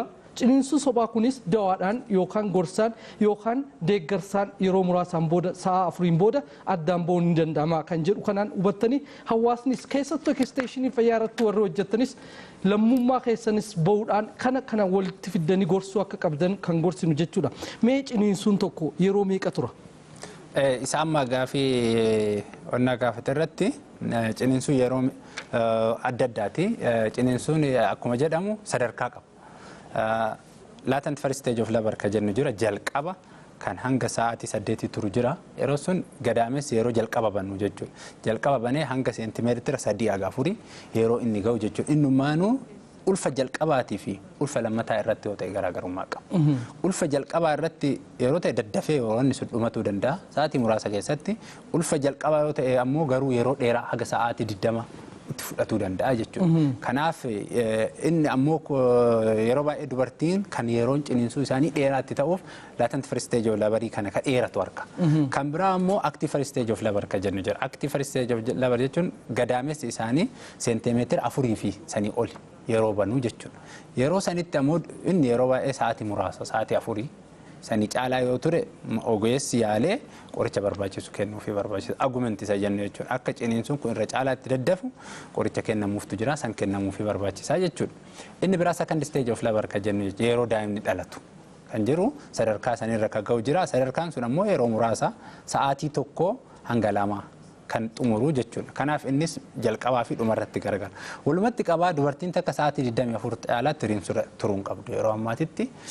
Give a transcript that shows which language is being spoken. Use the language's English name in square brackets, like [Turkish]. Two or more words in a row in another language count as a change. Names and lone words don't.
[Oromo] Ciniinsuu sobaa kunis dawaadhaan yookaan gorsaan yookaan deeggarsaan yeroo muraasaan booda sa'a afuriin booda addaan ba'uun ni danda'ama kan jedhu kanaan hubattanii hawaasnis keessattuu eksteeshinii fayyaa irratti warri hojjettanis lammummaa keessanis ba'uudhaan kana walitti fiddanii gorsuu akka qabdan kan gorsinu jechuudha. Mee ciniinsuun tokko yeroo meeqa tura? Isa amma gaafii onnaa gaafate irratti ciniinsuun yeroo adda addaati. Ciniinsuun akkuma jedhamu sadarkaa qaba. [English] Latent first stage of labor [Oromo] kan jennu jira jalqaba kan hanga sa'aatii 8 turu jira. Yeroo sun gadaames yeroo jalqaba bannu jechuudha. Jalqaba banee hanga seentimeetira 3-4 yeroo inni ga'u jechuudha. Innumaanuu ulfa jalqabaatii fi ulfa lammataa irratti yoo ta'e garaagarummaa qaba. Ulfa jalqabaa irratti yeroo ta'e daddafee yeroo inni sun dhumatuu danda'a. Sa'aatii muraasa keessatti ulfa jalqabaa yoo ta'e ammoo garuu yeroo dheeraa haga sa'aatii 20 itti fudhatuu danda'a jechuudha. Kanaaf inni ammoo yeroo baay'ee dubartiin kan yeroon ciniinsuu isaanii dheeraatti ta'uuf [English] latent first stage of labor [Oromo] kana ka dheeratu harka. Kan biraa ammoo [English] active first stage of labor [Oromo] kan jennu jira. [English] Active first stage of labor [Oromo] jechuun gadaamessi isaanii seentimeetira 4 fi sanii oli yeroo banuu jechuudha. Yeroo sanitti ammoo inni yeroo baay'ee sa'aatii muraasa sa'aatii 4 sanii caalaa yoo ture ogeessi yaalee qoricha barbaachisu kennuufii barbaachisa. Argumenti isa jennu jechuudha. Akka ciniinsuun kun irra caalaatti daddafu qoricha kennamuuftu jira san kennamuufii barbaachisaa jechuudha. Inni biraa [English] second stage of labor [Oromo] kan jennu yeroo daa'imni dhalatu kan jiru sadarkaa sanirra kan ga'u jira. Sadarkaan sun ammoo yeroo muraasa sa'aatii 1 hanga 2 kan xumuru jechuudha. Kanaaf innis jalqabaa fi dhumarratti garagara. Walumatti qabaa dubartiin takka sa'aatii 24 caalaatti ciniinsuu turuun qabdu yeroo ammaatitti.